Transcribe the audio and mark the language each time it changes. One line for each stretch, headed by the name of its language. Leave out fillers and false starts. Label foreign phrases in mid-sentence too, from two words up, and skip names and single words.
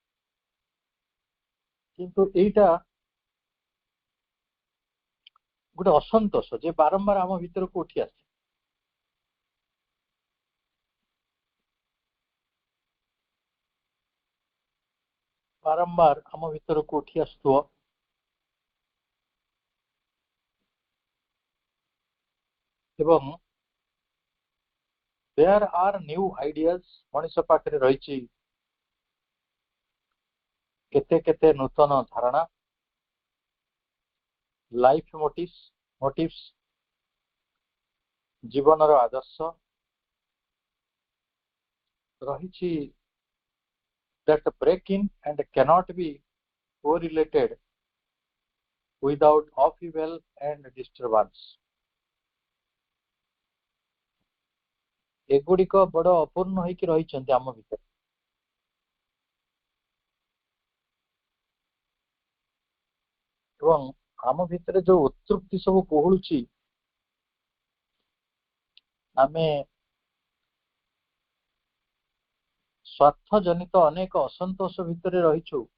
Odia: କିନ୍ତୁ ଏଇଟା ଗୋଟେ ଅସନ୍ତୋଷ ଯେ ବାରମ୍ବାର ଆମ ଭିତରକୁ ଉଠି ଆସେ ବାରମ୍ବାର ଆମ ଭିତରକୁ ଉଠି ଆସୁଥିବ ଏବଂ
English: there are new ideas
Odia: ମଣିଷ ପାଖରେ ରହିଛି କେତେ କେତେ ନୂତନ ଧାରଣା
English: life motives
Odia: ଜୀବନର ଆଦର୍ଶ ରହିଛି
English: that break in and cannot be correlated without upheaval and disturbance
Odia: ଏଗୁଡ଼ିକ ବଡ଼ ଅପୂର୍ଣ୍ଣ ହେଇକି ରହିଛନ୍ତି ଆମ ଭିତରେ ଏବଂ ଆମ ଭିତରେ ଯୋଉ ଉତ୍ତୃପ୍ତି ସବୁ କୋହଳୁଛି ଆମେ ସ୍ୱାର୍ଥ ଜନିତ ଅନେକ ଅସନ୍ତୋଷ ଭିତରେ ରହିଛୁ